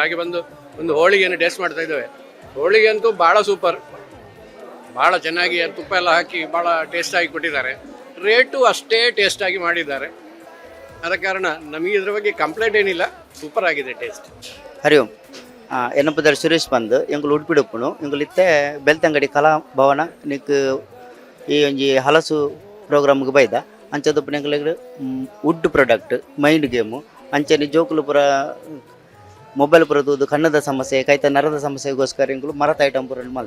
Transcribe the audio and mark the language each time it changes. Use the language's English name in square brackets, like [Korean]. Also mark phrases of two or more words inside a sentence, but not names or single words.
[Kannada] ಹಾಗೆ ಬಂದು ಒಂದು ಹೋಳಿಗೆಯನ್ನು ಟೇಸ್ಟ್ ಮಾಡ್ತಾ ಇದ್ದೇವೆ. ಹೋಳಿಗೆ ಅಂತೂ ಭಾಳ ಸೂಪರ್, ಭಾಳ ಚೆನ್ನಾಗಿ ತುಪ್ಪ ಎಲ್ಲ ಹಾಕಿ ಭಾಳ ಟೇಸ್ಟಾಗಿ ಕೊಟ್ಟಿದ್ದಾರೆ. ರೇಟು ಅಷ್ಟೇ ಟೇಸ್ಟಾಗಿ ಮಾಡಿದ್ದಾರೆ. ಆದ ಕಾರಣ ನಮಗೆ ಇದ್ರ ಬಗ್ಗೆ ಕಂಪ್ಲೇಂಟ್ ಏನಿಲ್ಲ, ಸೂಪರ್ ಆಗಿದೆ ಟೇಸ್ಟ್. ಹರಿ ಓಂ. [Tulu] ಎನ್ನ ಪದರ್ ಸುರೇಶ್ ಬಂದು ಎಂಗಳು ಉಡುಪಿಡುಪ್ಪುನು ಎಂಗಳು ಇತ್ತೆ ಬೆಳ್ತಂಗಡಿ ಕಲಾ ಭವನ ನಿಕ್ ಈ ಒಂಜಿ ಹಲಸು ಪ್ರೋಗ್ರಾಮ್ಗೆ ಬೈದ ಅಂಚದಪ್ಪನ ಎಂಗಳಿಗೆ [English] wood product mind game [Tulu] ಅಂಚನೆ ಜೋಕುಲು ಪುರ ಮೊಬೈಲ್ ಪುರದು ಕಣ್ಣದ ಸಮಸ್ಯೆ ಕೈತ ನರದ ಸಮಸ್ಯೆಗೋಸ್ಕರ ಎಂಗಳು ಮರದ ಐಟಮ್ ಪುರ ಮಲ್ದ.